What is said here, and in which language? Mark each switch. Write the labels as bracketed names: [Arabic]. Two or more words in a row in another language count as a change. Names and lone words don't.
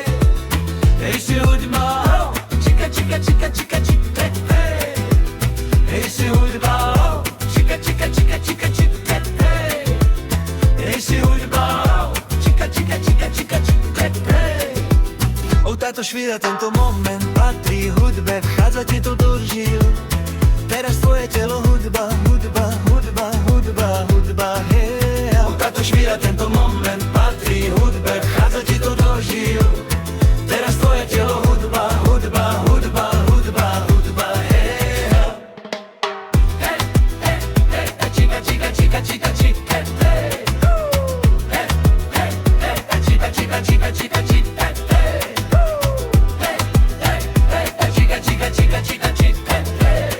[Slovak] Ešte hudba, [Spanish] oh, chica, chica, chica, chica, chica, hey. [Slovak] Ešte hudba, [Spanish] oh, chica, chica, chica, chica, chica, hey. [Slovak] Ešte hudba, [Spanish] oh, chica, chica, chica, chica, chica, hey. [Slovak] Táto chvíľa, tento moment patrí hudbe, vchádza ti to do žil. Teraz tvoje telo hudba, hudba, hudba, hudba, hudba, hey. Táto chvíľa, tento moment patrí hudbe, vchádza ti to do žil. Teraz tvoje telo hudba, hudba, hudba, hudba, hudba, hey. [Spanish] Hey, hey, hey, chica, chica, chica, chica, chica, hey. Hey, hey, hey, chica, chica, chica, chica, chica, hey. Hey, hey, hey, chica, chica, chica, chica, chica, hey.